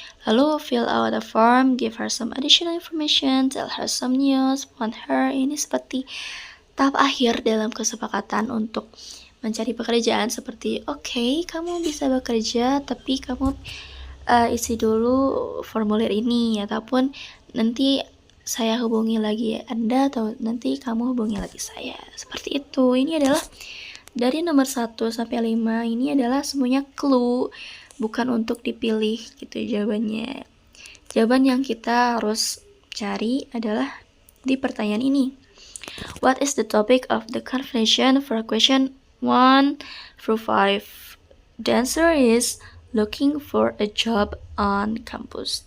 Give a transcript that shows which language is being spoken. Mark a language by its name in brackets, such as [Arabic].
[Indonesian] Lalu [English] fill out a form, give her some additional information, tell her some news, want her. [Indonesian] Ini seperti tahap akhir dalam kesepakatan untuk mencari pekerjaan, seperti oke, kamu bisa bekerja tapi kamu isi dulu formulir ini, ataupun nanti saya hubungi lagi Anda, atau nanti kamu hubungi lagi saya. Seperti itu. Ini adalah dari nomor 1 sampai 5, ini adalah semuanya clue, bukan untuk dipilih gitu jawabannya. Jawaban yang kita harus cari adalah di pertanyaan ini. [English] What is the topic of the conversation for question 1 through 5? The answer is looking for a job on campus.